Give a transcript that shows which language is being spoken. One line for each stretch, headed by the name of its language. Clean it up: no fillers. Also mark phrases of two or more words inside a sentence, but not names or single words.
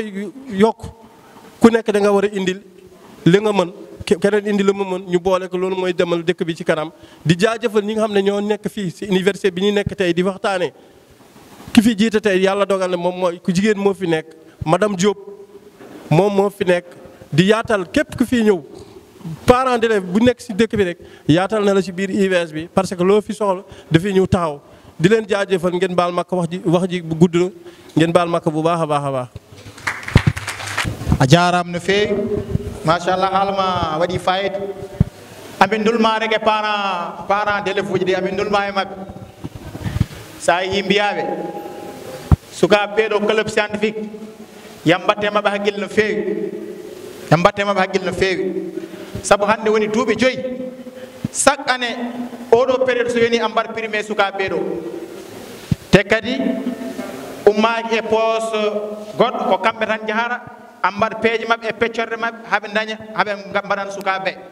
Wolof: koy yokk ku nekk da nga war a indil li nga mën keneen indi la mu mën ñu boole ko loolu mooy demal dëkk bi ci kanam di jaajëfal ñi nga xam ne ñoo nekk fii ci université bi ñu nekk tey di waxtaanee ki fi jiite tey yàlla dogal na moom mooy ku jigéen moo fi nekk madame Diop moom moo fi nekk di yaatal képp ku fii ñëw
French: parent d'élève
Wolof: bu nekk ci dëkk bi rek yaatal na la ci biir IVS bi
French: parce que
Wolof: loo fi soxla dafay ñëw taxaw di leen jaajëfal ngeen baal ma ko wax ji bu gudd na ngeen baal ma ko bu baax a baax a baax.
Fula: a jaaraam no feewi machallah haalma waɗi fayida amin dulma rek e
French: parent d'élève
Fula: uji ɗi amin dulma e maɓɓe sa yi mbiyaɓe sukaɓe ɓeeɗo
French: club scientifique
Fula: yam mbatte maɓɓe haqqille no feewi yam mbatte maɓɓe haqqille no feewi saabu hannde woni duuɓi 5
French: chaque année
Fula: oɗo période so woni ambat primé sukaɓe ɓeeɗo te kadi ummaki e poos goɗɗo ko kamɓe tan jahara ambat peeje maɓɓe e peccorde maɓɓe haɓe daña haɓe mbaɗan sukaɓe